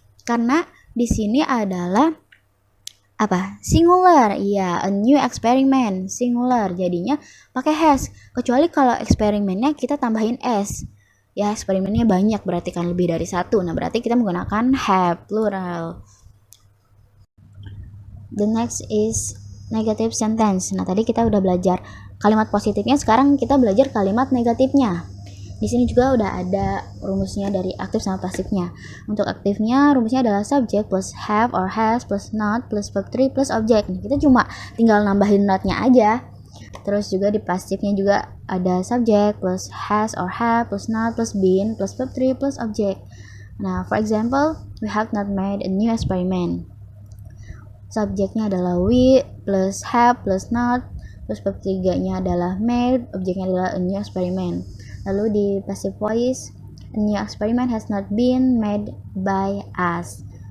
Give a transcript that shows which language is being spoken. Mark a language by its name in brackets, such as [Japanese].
[Indonesian] Karena di sini adalah apa? [English] Singular. [Indonesian] Iya, [English] a new experiment, singular. [Indonesian] Jadinya pakai has. Kecuali kalau eksperimennya kita tambahin s. Ya, eksperimennya banyak berarti kan lebih dari satu. Nah, berarti kita menggunakan have plural. [English] The next is negative sentence. [Indonesian] Nah, tadi kita udah belajar kalimat positifnya, sekarang kita belajar kalimat negatifnya. Di sini juga udah ada rumusnya dari aktif sama pasifnya. Untuk aktifnya rumusnya adalah [English] subject plus have or has plus not plus verb 3 plus object. [Indonesian] Nah, kita cuma tinggal nambahin notnya aja. Terus juga di pasifnya juga ada [English] subject plus has or have plus not plus been plus verb 3 plus object. Nah, for example, we have not made a new experiment. [Indonesian] Subjeknya adalah we plus have plus not, terus verb 3-nya adalah made, objeknya adalah a new experiment. Lalu di [English] passive voice, a new experiment has not been made by us.